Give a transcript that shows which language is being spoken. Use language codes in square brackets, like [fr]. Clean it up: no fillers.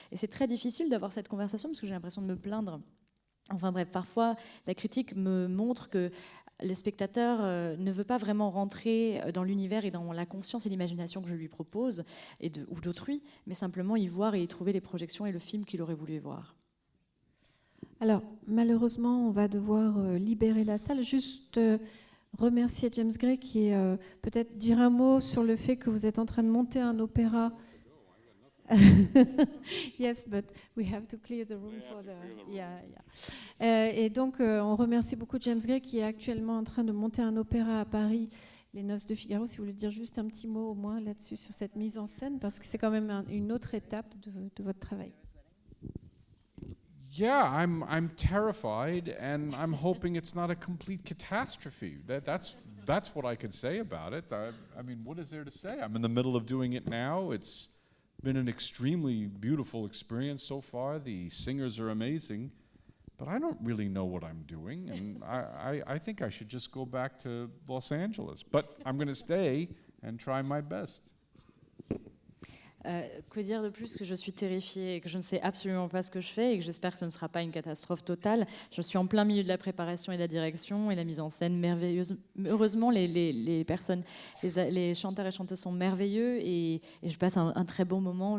[fr] Et c'est très difficile d'avoir cette conversation parce que j'ai l'impression de me plaindre. Enfin bref, parfois, la critique me montre que le spectateur ne veut pas vraiment rentrer dans l'univers et dans la conscience et l'imagination que je lui propose, ou d'autrui, mais simplement y voir et y trouver les projections et le film qu'il aurait voulu voir. Alors, malheureusement, on va devoir libérer la salle. Juste remercier James Gray qui peut-être dire un mot sur le fait que vous êtes en train de monter un opéra. [en] Yes, but we have to clear the room for the. [fr] Et donc, on remercie beaucoup James Gray qui est actuellement en train de monter un opéra à Paris, Les Noces de Figaro. Si vous voulez dire juste un petit mot au moins là-dessus sur cette mise en scène, parce que c'est quand même une autre étape de votre travail. [en] Yeah, I'm terrified, and I'm hoping it's not a complete catastrophe. That's what I could say about it. I mean, what is there to say? I'm in the middle of doing it now. It's been an extremely beautiful experience so far. The singers are amazing, but I don't really know what I'm doing, and I think I should just go back to Los Angeles. But I'm going to stay and try my best. [fr] Que dire de plus que je suis terrifiée et que je ne sais absolument pas ce que je fais et que j'espère que ce ne sera pas une catastrophe totale. Je suis en plein milieu de la préparation et de la direction et la mise en scène merveilleuse. Heureusement, les personnes, les chanteurs et chanteuses sont merveilleux et je passe un très bon moment.